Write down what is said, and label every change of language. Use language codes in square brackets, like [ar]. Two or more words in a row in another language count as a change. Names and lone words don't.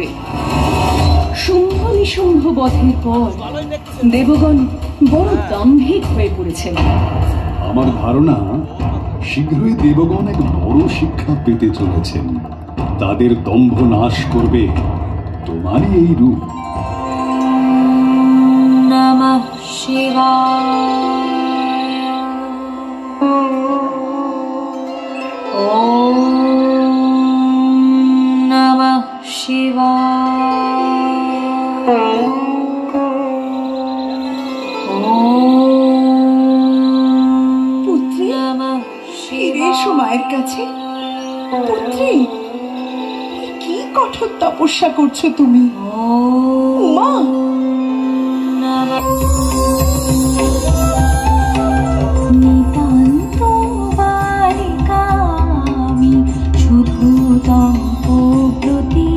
[bn] শুম্ভ নিশুম্ভ বধের পর দেবগণ বড় দাম্ভিক হয়ে পড়েছেন। আমার ধারণা শীঘ্রই দেবগণ এক বড় শিক্ষা পেতে চলেছেন। তাদের দম্ভ নাশ করবে তোমারই এই রূপ। [sa] নমঃ শিবায়। ওম নমঃ শিবায়। [bn] পুত্রী, ফিরে এসো মায়ের কাছে। পুত্রী, কি কঠোর তপস্যা করছো তুমি? মা, নিতান্ত বালিকা আমি, শুধু তপব্রতী।